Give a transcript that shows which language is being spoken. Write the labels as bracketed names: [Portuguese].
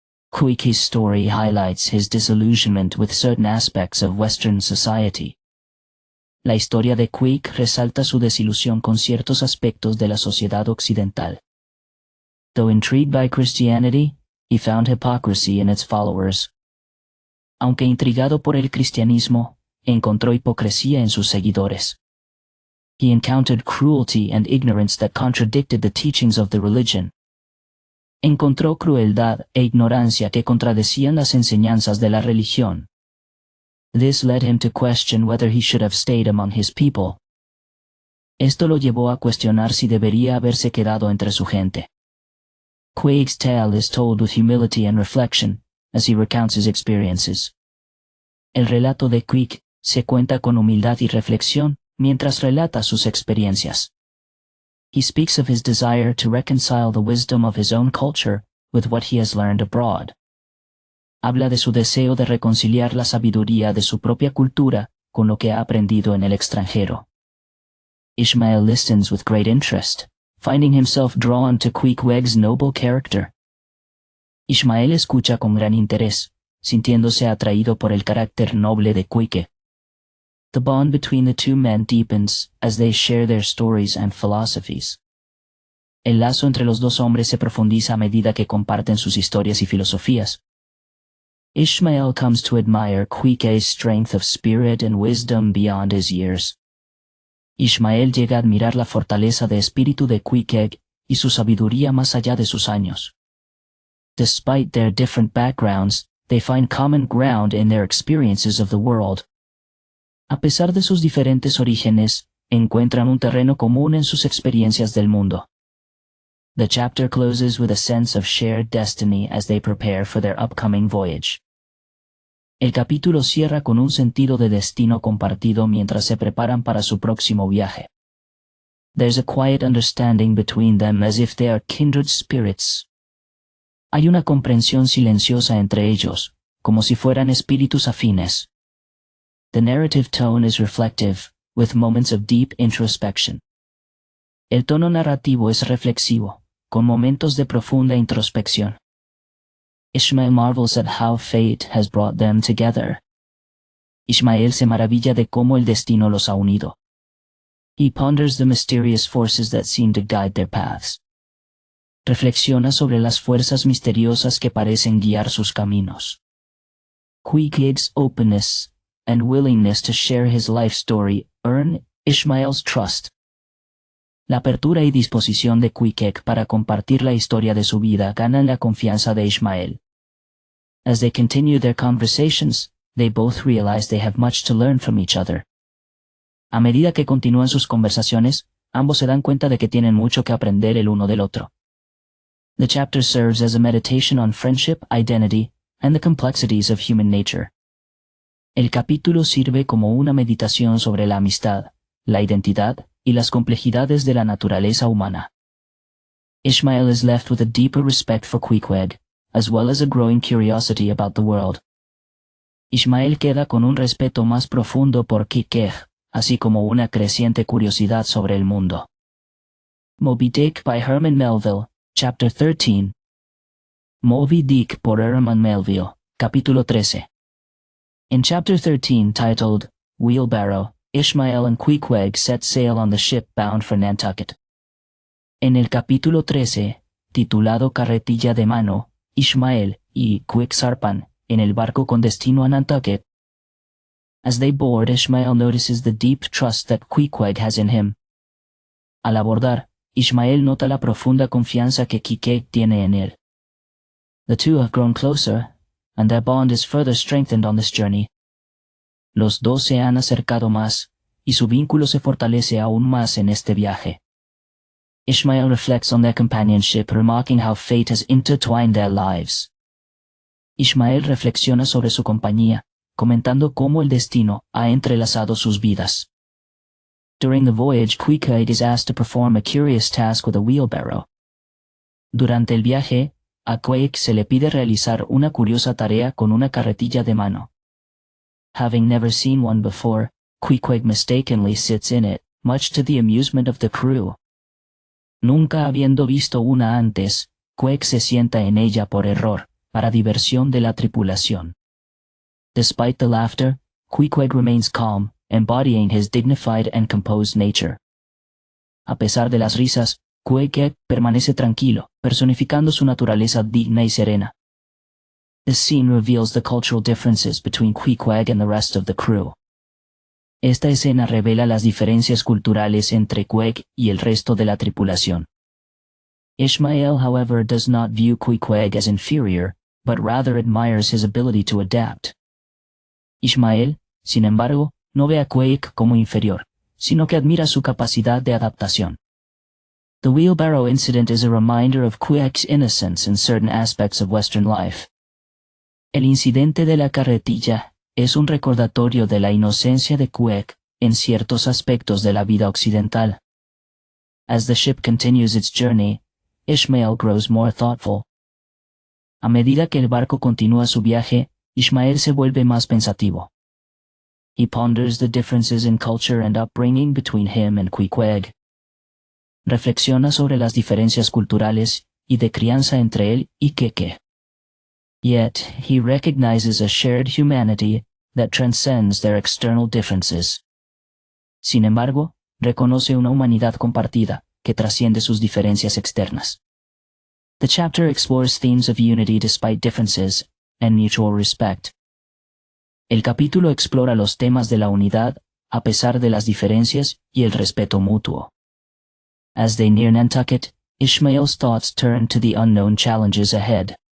[English] Queequeg's story highlights his disillusionment with certain aspects of Western society. [Spanish] La historia de Queequeg resalta su desilusión con ciertos aspectos de la sociedad occidental. [English] Though intrigued by Christianity, he found hypocrisy in its followers. [Spanish] Aunque intrigado por el cristianismo, encontró hipocresía en sus seguidores. [English] He encountered cruelty and ignorance that contradicted the teachings of the religion. [Spanish] Encontró crueldad e ignorancia que contradecían las enseñanzas de la religión. [English] This led him to question whether he should have stayed among his people. [Spanish] Esto lo llevó a cuestionar si debería haberse quedado entre su gente. [English] Queequeg's tale is told with humility and reflection, as he recounts his experiences. [Spanish] El relato de Queequeg se cuenta con humildad y reflexión mientras relata sus experiencias. [English] He speaks of his desire to reconcile the wisdom of his own culture with what he has learned abroad. [Spanish] Habla de su deseo de reconciliar la sabiduría de su propia cultura con lo que ha aprendido en el extranjero. [English] Ishmael listens with great interest, finding himself drawn to Queequeg's noble character. [Spanish] Ishmael escucha con gran interés, sintiéndose atraído por el carácter noble de Queequeg. [English] The bond between the two men deepens as they share their stories and philosophies. [Spanish] El lazo entre los dos hombres se profundiza a medida que comparten sus historias y filosofías. [English] Ishmael comes to admire Queequeg's strength of spirit and wisdom beyond his years. [Spanish] Ishmael llega a admirar la fortaleza de espíritu de Queequeg y su sabiduría más allá de sus años. [English] Despite their different backgrounds, they find common ground in their experiences of the world. [Spanish] A pesar de sus diferentes orígenes, encuentran un terreno común en sus experiencias del mundo. [English] The chapter closes with a sense of shared destiny as they prepare for their upcoming voyage. [Spanish] El capítulo cierra con un sentido de destino compartido mientras se preparan para su próximo viaje. [English] There's a quiet understanding between them as if they are kindred spirits. [Spanish] Hay una comprensión silenciosa entre ellos, como si fueran espíritus afines. [English] The narrative tone is reflective, with moments of deep introspection. [Spanish] El tono narrativo es reflexivo, con momentos de profunda introspección. [English] Ishmael marvels at how fate has brought them together. [Spanish] Ishmael se maravilla de cómo el destino los ha unido. [English] He ponders the mysterious forces that seem to guide their paths. [Spanish] Reflexiona sobre las fuerzas misteriosas que parecen guiar sus caminos. [English] Queequeg's openness and willingness to share his life story earn Ishmael's trust. [Spanish] La apertura y disposición de Queequeg para compartir la historia de su vida ganan la confianza de Ishmael. [English] As they continue their conversations, they both realize they have much to learn from each other. [Spanish] A medida que continúan sus conversaciones, ambos se dan cuenta de que tienen mucho que aprender el uno del otro. [English] The chapter serves as a meditation on friendship, identity, and the complexities of human nature. [Spanish] El capítulo sirve como una meditación sobre la amistad, la identidad y las complejidades de la naturaleza humana. [English] Ishmael is left with a deeper respect for Queequeg, as well as a growing curiosity about the world. [Spanish] Ishmael queda con un respeto más profundo por Queequeg, así como una creciente curiosidad sobre el mundo. [English] Moby Dick by Herman Melville, Chapter 13. [Spanish] Moby Dick por Herman Melville, Capítulo 13. [English] In Chapter 13, titled Wheelbarrow, Ishmael and Queequeg set sail on the ship bound for Nantucket. [Spanish] En el capítulo 13, titulado Carretilla de Mano, Ishmael y Queequeg zarpan en el barco con destino a Nantucket. [English] As they board, Ishmael notices the deep trust that Queequeg has in him. [Spanish] Al abordar, Ishmael nota la profunda confianza que Queequeg tiene en él. [English] The two have grown closer, and their bond is further strengthened on this journey. [Spanish] Los dos se han acercado más, y su vínculo se fortalece aún más en este viaje. [English] Ishmael reflects on their companionship, remarking how fate has intertwined their lives. [Spanish] Ishmael reflexiona sobre su compañía, comentando cómo el destino ha entrelazado sus vidas. [English] During the voyage, Queequeg is asked to perform a curious task with a wheelbarrow. [Spanish] Durante el viaje, a Queeg se le pide realizar una curiosa tarea con una carretilla de mano. [English] Having never seen one before, Queequeg mistakenly sits in it, much to the amusement of the crew. [Spanish] Nunca habiendo visto una antes, Queeg se sienta en ella por error, para diversión de la tripulación. [English] Despite the laughter, Queequeg remains calm, embodying his dignified and composed nature. [Spanish] A pesar de las risas, Queequeg permanece tranquilo, personificando su naturaleza digna y serena. [English] This scene reveals the cultural differences between Queequeg and the rest of the crew. [Spanish] Esta escena revela las diferencias culturales entre Queeg y el resto de la tripulación. [English] Ishmael, however, does not view Queequeg as inferior, but rather admires his ability to adapt. [Spanish] Ishmael, sin embargo, no ve a Queeg como inferior, sino que admira su capacidad de adaptación. [English] The wheelbarrow incident is a reminder of Queeg's innocence in certain aspects of Western life. [Spanish] El incidente de la carretilla es un recordatorio de la inocencia de Queeg en ciertos aspectos de la vida occidental. [English] As the ship continues its journey, Ishmael grows more thoughtful. [Spanish] A medida que el barco continúa su viaje, Ishmael se vuelve más pensativo. [English] He ponders the differences in culture and upbringing between him and Queequeg. [Spanish] Reflexiona sobre las diferencias culturales y de crianza entre él y Queequeg. [English] Yet, he recognizes a shared humanity that transcends their external differences. [Spanish] Sin embargo, reconoce una humanidad compartida que trasciende sus diferencias externas. [English] The chapter explores themes of unity despite differences and mutual respect. [Spanish] El capítulo explora los temas de la unidad a pesar de las diferencias y el respeto mutuo. [English] As they near Nantucket, Ishmael's thoughts turn to the unknown challenges ahead.